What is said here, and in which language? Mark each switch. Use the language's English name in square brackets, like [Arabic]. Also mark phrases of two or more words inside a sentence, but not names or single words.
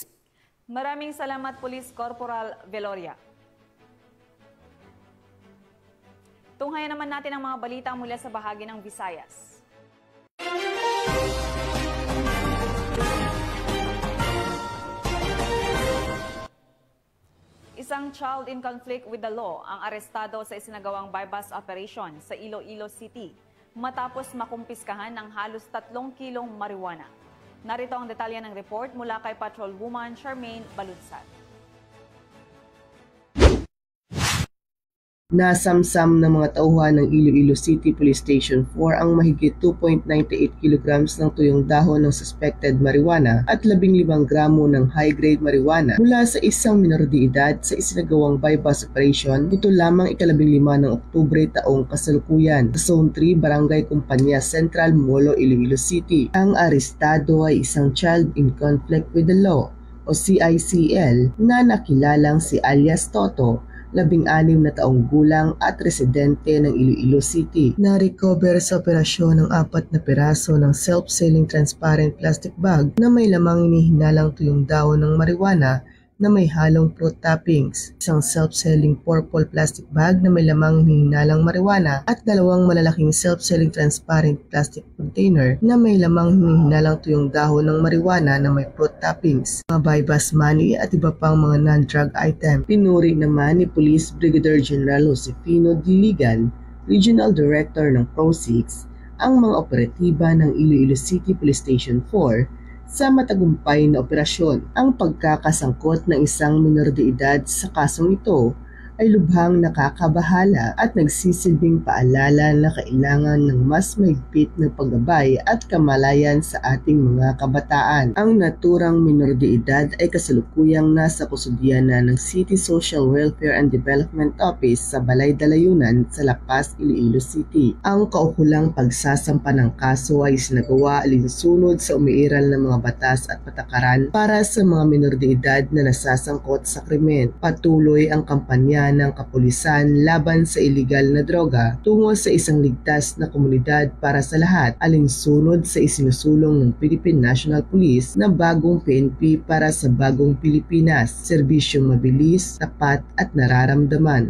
[Filipino] Maraming salamat, Police Corporal Viloria. Tunghayan naman natin ang mga balita mula sa bahagi ng Visayas. Isang [English] child in conflict with the law [Filipino] ang arestado sa isinagawang [English] bypass operation [Filipino] sa Iloilo City matapos makumpiskahan ng halos 3 kilong marijuana. Narito ang detalye ng report mula kay Patrolwoman Charmaine Balunsat. Nasamsam ng mga tauhan ng Iloilo City Police Station 4 ang mahigit 2.98 kilograms ng tuyong dahon ng [English] suspected marijuana [Filipino] at 15 gramo ng [English] high-grade marijuana [Filipino] mula sa isang minor de edad sa isinagawang [English] bypass operation [Filipino] nito lamang ika-15 ng Oktubre taong kasalukuyan sa Zone 3, Barangay Kumpanya Central, Molo, Iloilo City. Ang arestado ay isang [English] child in conflict with the law [Filipino] o CICL na nakilalang si alias Toto, 16 na taong gulang at residente ng Iloilo City. Na-recover sa operasyon ng 4 na piraso ng [English] self-selling transparent plastic bag [Filipino] na may lamang inihinalang tuyong dahon ng marijuana na may halong [English] fruit toppings, [Filipino] isang [English] self-selling purple plastic bag [Filipino] na may lamang hinihinalang marijuana at 2 malalaking [English] self-selling transparent plastic container [Filipino] na may lamang hinihinalang tuyong dahon ng marijuana na may [English] fruit toppings, [Filipino] mga [English] bypass money [Filipino] at iba pang mga [English] non-drug item. [Filipino] Pinuri naman ni Police Brigadier General Josefino Diligan, Regional Director ng PRO6, ang mga operatiba ng Iloilo City Police Station 4 sa matagumpay na operasyon. Ang pagkakasangkot ng isang minor de edad sa kasong ito ay lubhang nakakabahala at nagsisilbing paalala na kailangan ng mas mahigpit na paggabay at kamalayan sa ating mga kabataan. Ang naturang minor de edad ay kasalukuyang nasa kustudiyan na ng City Social Welfare and Development Office sa Balay Dalayunan sa La Paz, Iloilo City. Ang kaukulang pagsasampa ng kaso ay sinagawa alinsunod sa umiiral ng mga batas at patakaran para sa mga minor de edad na nasasangkot sa krimen. Patuloy ang kampanya ng kapulisan laban sa iligal na droga tungo sa isang ligtas na komunidad para sa lahat, alinsunod sa isinusulong ng Philippine National Police na bagong PNP para sa bagong Pilipinas, serbisyong mabilis, tapat at nararamdaman.